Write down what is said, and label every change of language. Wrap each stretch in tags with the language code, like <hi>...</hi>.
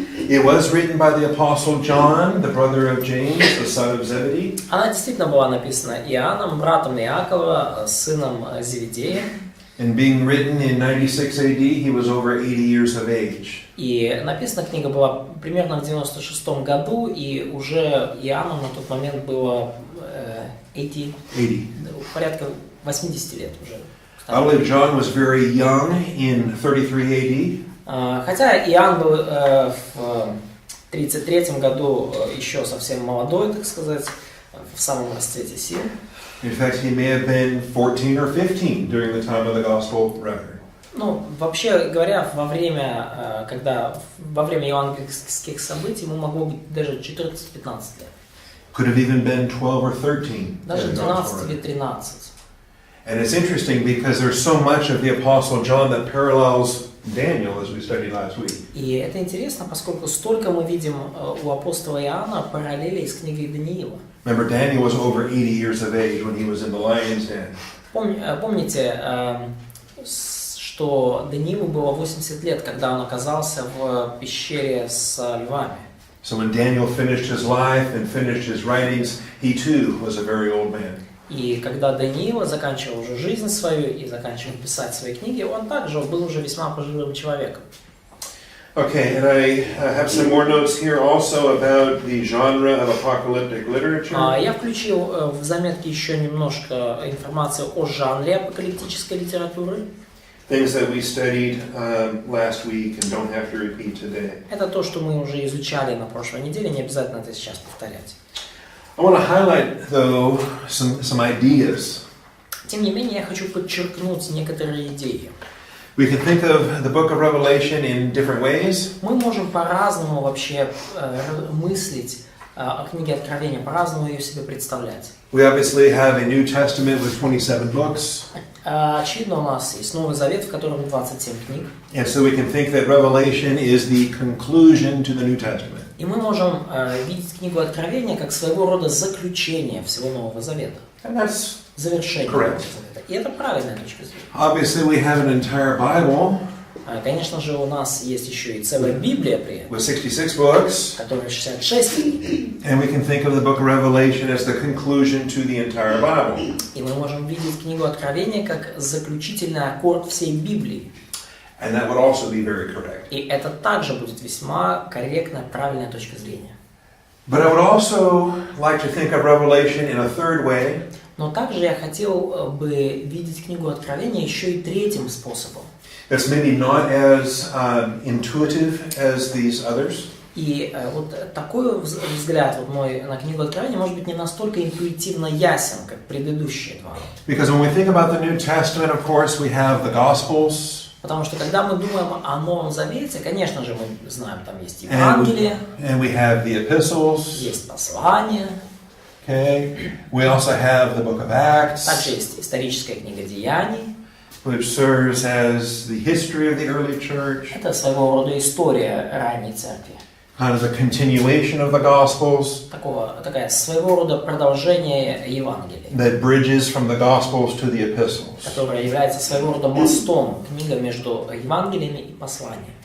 <en>It was written by the Apostle John, the brother of James, the son of Zebedee.</en> <ru>Она действительно была написана Иоанном, братом Иакова, сыном Зеведея.</ru> <en>And being written in 96 AD, he was over 80 years of age.</en> <ru>И написана книга была примерно в 96 году, и уже Иоанну на тот момент было 80, порядка 80 лет уже.</ru> <en>I believe John was very young in 33 AD.</en> <ru>Хотя Иоанн был в 33 году еще совсем молодой, так сказать, в самом расцвете сил.</ru> <en>In fact, he may have been 14 or 15 during the time of the gospel record.</en> <ru>Ну, вообще говоря, во время евангельских событий ему могло быть даже 14-15 лет.</ru> <en>Could have even been 12 or 13.</en> <ru>Даже 12 или 13.</ru> <en>And it's interesting because there's so much of the Apostle John that parallels Daniel, as we studied last week.</en> <ru>И это интересно, поскольку столько мы видим у апостола Иоанна параллелей с книгой Даниила.</ru> <en>Remember, Daniel was over 80 years of age when he was in the lion's den.</en> <ru>Помните, что Даниилу было 80 лет, когда он оказался в пещере с львами.</ru> <en>So when Daniel finished his life and finished his writings, he too was a very old man.</en> <ru>И когда Даниила заканчивал уже жизнь свою и заканчивал писать свои книги, он также был уже весьма пожилым человеком.</ru> <en>Okay, and I have some more notes here also about the genre of apocalyptic literature.</en> <ru>Я включил в заметки еще немножко информации о жанре апокалиптической литературы.</ru> <en>Things that we studied last week and don't have to repeat today.</en> <ru>Это то, что мы уже изучали на прошлой неделе, не обязательно это сейчас повторять.</ru> <en>I want to highlight, though, some ideas.</en> <ru>Тем не менее, я хочу подчеркнуть некоторые идеи.</ru> <en>We can think of the book of Revelation in different ways.</en> <ru>Мы можем по-разному вообще мыслить о книге Откровения, по-разному ее себе представлять.</ru> <en>We obviously have a New Testament with 27 books.</en> <ru>Очевидно, у нас есть Новый Завет, в котором 27 книг.</ru> <en>And so we can think that Revelation is the conclusion to the New Testament.</en> <ru>И мы можем видеть книгу Откровения как своего рода заключение всего Нового Завета.</ru> <en>And that's</en> <ru>Завершение</ru> <en>correct.</en> <ru>Нового Завета. И это правильная точка зрения.</ru> <en>Obviously, we have an entire Bible</en> <ru>Конечно же, у нас есть еще и целая Библия при этом,</ru> <en>with 66 books.</en> <ru>которая 66 книг.</ru> <en>And we can think of the book of Revelation as the conclusion to the entire Bible.</en> <ru>И мы можем видеть книгу Откровения как заключительный аккорд всей Библии.</ru> <en>And that would also be very correct.</en> <ru>И это также будет весьма корректная, правильная точка зрения.</ru> <en>But I would also like to think of Revelation in a third way.</en> <ru>Но также я хотел бы видеть книгу Откровения еще и третьим способом.</ru> <en>That's maybe not as intuitive as these others.</en> <ru>И вот такой взгляд вот мой на книгу Откровения может быть не настолько интуитивно ясен, как предыдущие два.</ru> <en>Because when we think about the New Testament, of course, we have the Gospels.</en> <ru>Потому что когда мы думаем о Новом Завете, конечно же, мы знаем, там есть Евангелие,</ru> <en>And we have the epistles.</en> <ru>есть послание,</ru> <en>Okay. We also have the book of Acts,</en> <ru>также есть историческая книга Деяний.</ru> <en>which serves as the history of the early church,</en> <ru>Это своего рода история ранней церкви.</ru> <en>kind of a continuation of the Gospels</en> <ru>Такая своего рода продолжение Евангелия,</ru> <en>that bridges from the Gospels to the epistles.</en> <ru>которая является своего рода мостом, книга между Евангелиями и посланиями.</ru>